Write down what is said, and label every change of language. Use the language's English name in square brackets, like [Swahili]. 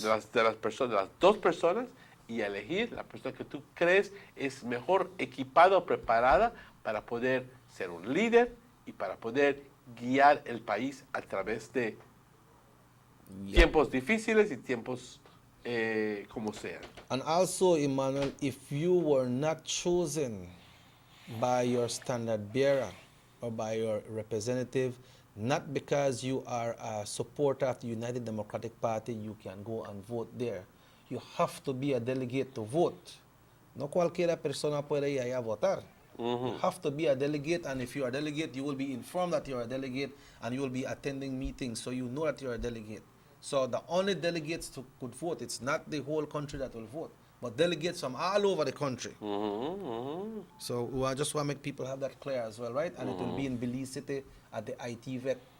[Spanish] De las dos personas, y elegir la persona que tú crees es mejor equipada o preparada para poder ser un líder y para poder guiar el país a través de tiempos difíciles y tiempos como sean. [English] And also, Emmanuel, if you were not chosen by your standard bearer or by your representative, not because you are a supporter of the United Democratic Party, you can go and vote there. You have to be a delegate to vote. [Spanish] No cualquiera persona puede ir allá a votar. [English] You have to be a delegate, and if you are a delegate, you will be informed that you are a delegate, and you will be attending meetings, so you know that you are a delegate. So the only delegates could vote. It's not the whole country that will vote, but delegates from all over the country. So I just want to make people have that clear as well, right? And it will be in Belize City at the ITVEC.